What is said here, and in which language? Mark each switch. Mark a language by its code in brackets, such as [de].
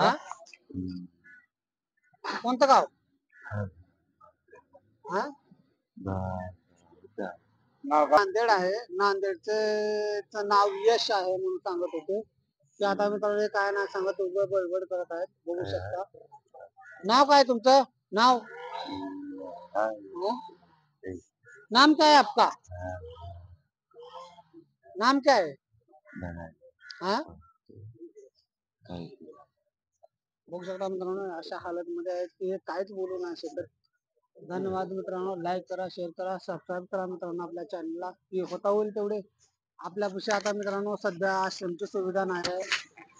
[mr] हा कोणतं गाव, हा नांदेड आहे. नांदेडचे नाव यश आहे म्हणून सांगत होते की आता मी काय नाही सांगत, उभं बडबड करत आहेत. बघू शकता. नाव काय तुमचं, नाव [hi] नाम क्या है आपका, नाम क्या है. [mr] हाँ बघू शकता मित्रांनो, अशा हालत मध्ये आहेत की हे काहीच बोलू नाही शकत. धन्यवाद मित्रांनो, लाईक करा, शेअर करा, सबस्क्राईब करा मित्रांनो आपल्या चॅनलला. होता होईल तेवढे आपल्यापाशी. आता मित्रांनो सध्या आश्रमची सुविधा नाही आहे.